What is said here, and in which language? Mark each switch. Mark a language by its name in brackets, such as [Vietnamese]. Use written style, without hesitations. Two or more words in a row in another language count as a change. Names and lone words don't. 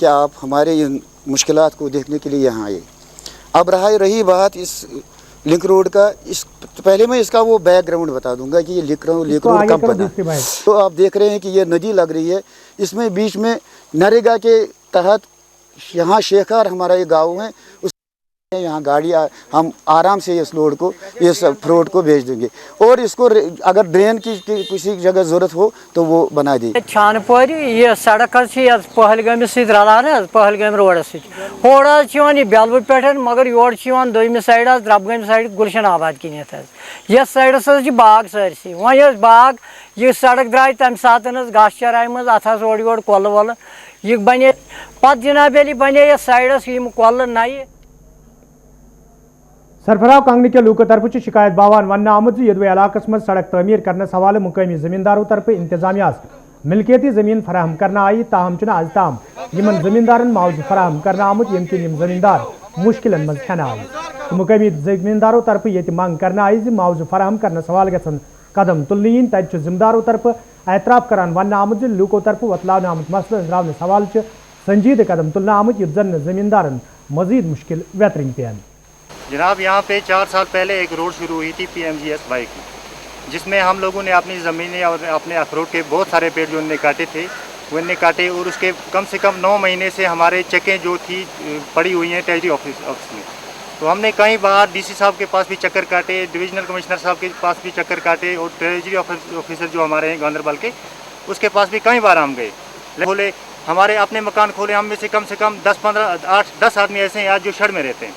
[Urdu] آپ ہمارے ان مشکلات کو دیکھنے کے لیے یہاں آئے اب رہی بات اس [English] link road [Urdu] کا پہلے میں اس کا وہ بیک گراؤنڈ بتا دوں گا کہ یہ [English] link road [Urdu] کب بنا تو آپ دیکھ رہے ہیں کہ یہ ندی لگ رہی ہے اس میں بیچ میں نریگا کے تحت یہاں شیخار ہمارا یہ گاؤں ہے اس یہاں گاڑی ہم آرام سے اس لوڈ کو اس فروٹ کو بھیج دیں گے اور اس کو اگر ڈرین کی کسی جگہ ضرورت ہو تو وہ بنا دی [Kashmiri] چھانپور یہ سڑک پہلگام ست رلان پہلگام روڈس ہور یہ بیلوٹ پہ مگر یور دویمہ سائڈ دربگام سائڈ گلشن آباد کنیت یس سائڈس باغ سرسی وی باغ یہ سڑک درائے تمہ سات گاس چرائی مز ات اوڑ یور کۄلہٕ وۄلہٕ یہ بنے پتہ جناب علی بنے یہ سائڈس یم کۄلہٕ نئے سرفراہ کانگنی کے لوکو طرف شکایت باوان ون آمت یدوے علاقہ من سڑک تعمیر کرنے حوالہ مقامی زمینداروں طرف انتظامیہ ملکیتی زمین فراہم کرنا آئی تاہم آج تام یمن زمیندارن معاوضہ فراہم کرنا آمت یم کن زمیندار مشکلن مز ہینہ آئی تو مقامی زمینداروں طرف یہ منگ کرنا آئی معاوضہ فراہم کرنے حوالہ گھن قدم تلنے ین تت ذمہ داروں طرف اعتراف کران ون آمت لوکو طرف وتلان آمت مسئلہ ہزراونس حوالہ سنجیدہ قدم تلنے آمت یت زن زمیندارن مزید مشکل ویترن پین [Urdu] جناب یہاں پہ 4 سال پہلے ایک روڈ شروع ہوئی تھی PMGSY کی جس میں ہم لوگوں نے اپنی زمینیں اور اپنے اخروٹ کے بہت سارے پیڑ جو انہوں نے کاٹے تھے وہ انہوں نے کاٹے اور اس کے کم سے کم 9 مہینے سے ہمارے چکیں جو تھی پڑی ہوئی ہیں [English] treasury office [Urdu] میں تو ہم نے کئی بار DC صاحب کے پاس بھی چکر کاٹے [English] divisional commissioner [Urdu] صاحب کے پاس بھی چکر کاٹے اور [English] treasury officer [Urdu] جو ہمارے ہیں گاندربل کے اس کے پاس بھی کئی بار ہم گئے کھولے ہمارے اپنے مکان کھولے ہم میں سے کم 10 آدمی ایسے ہیں آج جو شڑ میں رہتے ہیں